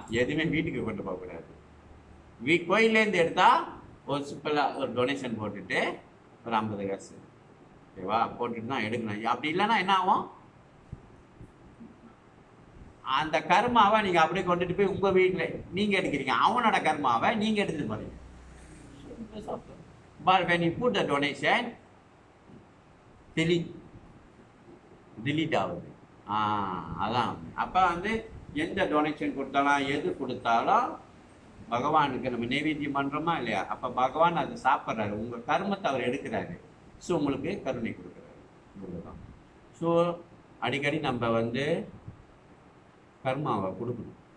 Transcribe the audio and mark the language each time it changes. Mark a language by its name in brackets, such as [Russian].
[Tamil] எதுவுமே வீட்டுக்கு கொண்டு போகக்கூடாது. கோயிலேருந்து எடுத்தால் ஒரு சிம்பிளாக ஒரு டொனேஷன் போட்டுட்டு ஒரு 50 காசு, ஓகேவா, போட்டுட்டு தான் எடுக்கணும். அப்படி இல்லைன்னா என்ன ஆகும்? அந்த கர்மாவை நீங்கள் அப்படியே கொண்டுட்டு போய் உங்கள் வீட்டில் நீங்கள் எடுக்கிறீங்க, அவனோட கர்மாவை நீங்கள் எடுத்துகிட்டு போறீங்க. [English] But when you put the donation, delete ஆகுது. [Tamil] அதான். அப்போ வந்து எந்த டொனேஷன் கொடுத்தாலும் எது கொடுத்தாலும் பகவானுக்கு நம்ம நைவேத்தியம் பண்ணுறோமா இல்லையா? அப்போ பகவான் அதை சாப்பிட்றாரு, உங்கள் கர்மத்தை அவர் எடுக்கிறாரு. ஸோ உங்களுக்கு கருணை கொடுக்குறாரு. ஸோ அடிக்கடி நம்ம வந்து கர்மாவை கொடுக்கணும்.